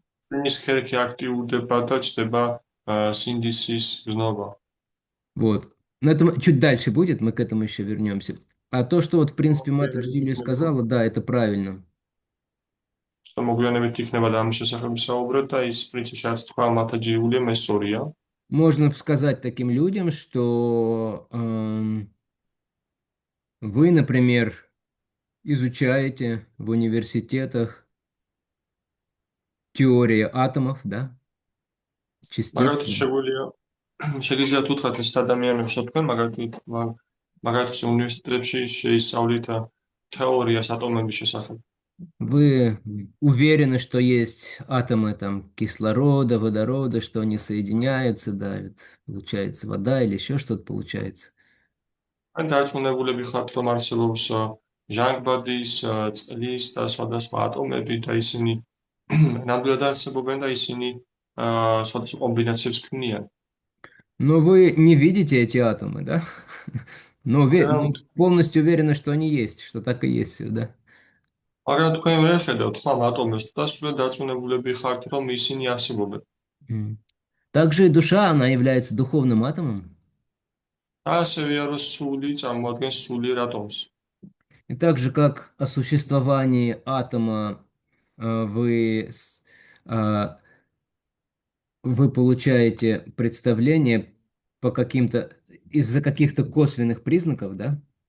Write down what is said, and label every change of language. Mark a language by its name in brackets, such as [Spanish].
[Georgian] Фиნის ქერქი აქტიურდება და ჩდება სინდისის გზნობა. [Russian] Вот. Но это чуть дальше будет, мы к этому еще вернемся. А то, что вот, в принципе, Мать Джулия сказала, да, это правильно. Что [Georgian] მოგვიანებით იქნება და ამის შესახებ საუბრობ და ის პრინციპი რაც თქვა Мата Джулия ესორია. [Russian] Можно сказать таким людям, что вы, например, изучаете в университетах теорию атомов, да? Частиц. [Georgian] Მაგალითად შეგიძლიათ უთხრათ ეს ადამიანებს თქვენ, მაგალითად მაგალითად, უნივერსიტეტებში შეისწავლით თეორიას ატომების შესახებ. [Russian] Вы уверены, что есть атомы там кислорода, водорода, что они соединяются, да, вот получается вода или еще что-то получается. [Georgian] ან დარწმუნებულები ხართ, რომ არსებობს ჟანგბადის, წყლის და სხვადასხვა ატომები და ისინი ნამდვილად არსებობენ და ისინი სხვადასხვა კომბინაციებს ქმნიან. [Russian] Но вы не видите эти атомы, да? Но, [Georgian] მაგრამ [Russian] но полностью уверены, что они есть, что так и есть все, да? [Georgian] მაგრამ თქვენ ვერ ხედავთ ხო ამ ატომებს და სულ დარწმუნებულები ხართ, რომ ისინი არსებობენ. М. [Russian] Также и душа, она является духовным атомом. [Georgian] და ასევე რომ სული წარმოადგენს სულიერ ატომს. [Russian] И так же, как о существовании атома вы, вы получаете представление по каким-то, из-за каких-то косвенных признаков, да?